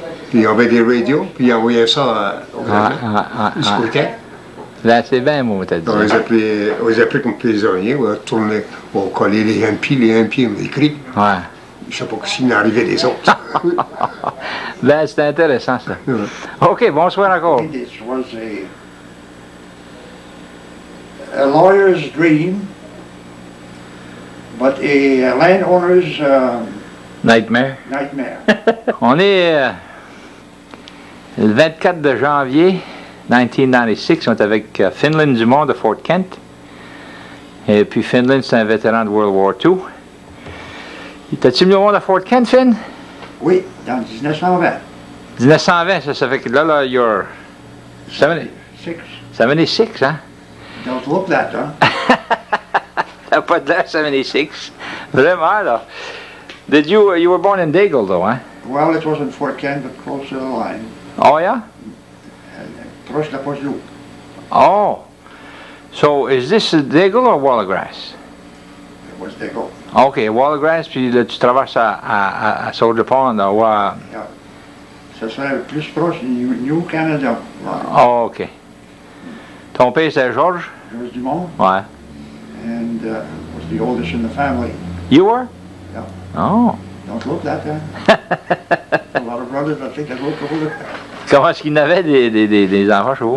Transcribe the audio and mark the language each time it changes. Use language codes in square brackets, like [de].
[fr] Puis on avait des radios, puis ils envoyaient ça au gouvernement. Ils se coûtaient. Là, c'est bien, moi, t'as dit. On les appelait comme prisonniers, on retournait, on collait les MP, ils m'ont écrit. Ouais. Je ne sais pas s'il n'arrivait des autres. Ben, c'est intéressant, ça. Ouais. OK, bonsoir encore. [en] It was a lawyer's dream, but a landowner's Nightmare. nightmare. [fr] On est le 24 de janvier 1996. On est avec Finland Dumond de Fort Kent. Et puis Finland, c'est un vétéran de World War II. T'as-tu mis au monde à Fort Kent, Finn? Oui, dans 1920. 1920, ça fait que là, [en] you're 76, 76, [fr] hein? [en] Don't look that, huh? [fr] T'as pas de l'air 76. Vraiment, là. [en] You were born in Dagle, though, hein? Well, it wasn't Fort Kent, but close to the line. Oh, yeah? [fr] Proche de la poche d'eau. [en] Oh. So, is this Dagle or Wallagrass? It was Dago. [fr] OK, Wallagrass, puis là, tu traverses à Soldier Pond, là, ouais. Ça serait plus proche du New Canada. Oh, OK. Ton père, c'est George? George Dumond, Ouais. [en] and was the oldest in the family. You were? Yeah. Oh. Don't look that, huh? A lot of brothers, I think, that look older. [fr] Comment est-ce qu'il y en avait des enfants chez